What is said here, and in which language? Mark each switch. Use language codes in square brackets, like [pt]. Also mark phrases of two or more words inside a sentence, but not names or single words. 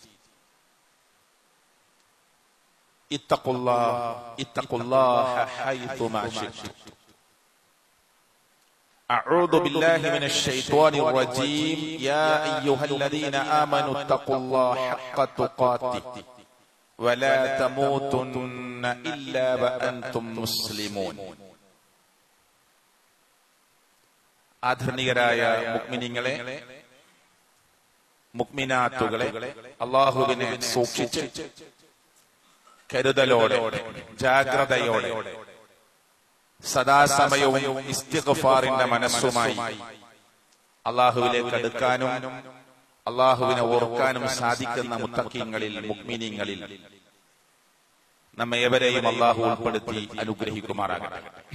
[ar] اتقوا الله حيثما شئتم. أعوذ بالله من الشيطان الرجيم. يا أيها الذين آمنوا اتقوا الله حق تقاته ولا تموتن إلا وأنتم مسلمون. [ml] ആദരണീയരായ മുഅ്മിനീങ്ങളെ, മുഅ്മിനാത്തുകളെ, അല്ലാഹുവിനെ സൂക്ഷിച്ച് കരുതലോടെ ജാഗ്രതയോടെ സദാസമയവും ഇസ്തിഗ്ഫാറിന്റെ മനസ്സുമായി അല്ലാഹുവിലേക്ക് അടുക്കാനും അല്ലാഹുവിനെ ഓർക്കാനും സാധിക്കുന്ന മുത്തഖീങ്ങളിൽ, മുഅ്മിനീങ്ങളിൽ നമ്മെ ഏവരെയും അല്ലാഹു ഉൾപ്പെടുത്തി അനുഗ്രഹിക്കുമാറാകട്ടെ.